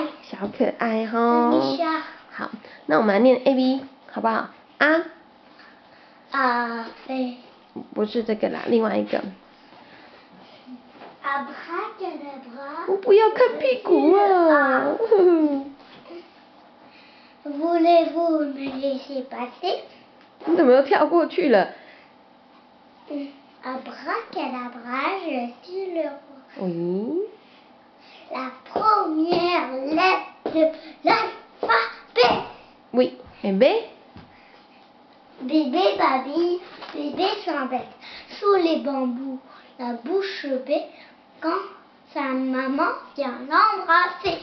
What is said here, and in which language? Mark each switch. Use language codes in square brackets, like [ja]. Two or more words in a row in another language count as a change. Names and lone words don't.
[zh] 小可爱吼。好，那我们来念 A B 好不好？飞。不是这个啦，另外一个。我不要看屁股啊 [fr] ！Voulez-vous me laisser passer？ [zh] 你怎么又跳过去了 [fr] ？Abracadabra, je suis le roi. Oui. La première lettre de l'alphabet. Oui. Et B? Bébé babille, bébé s'embête. Sous les bambous, la bouche bée, quand sa maman vient l'embrasser.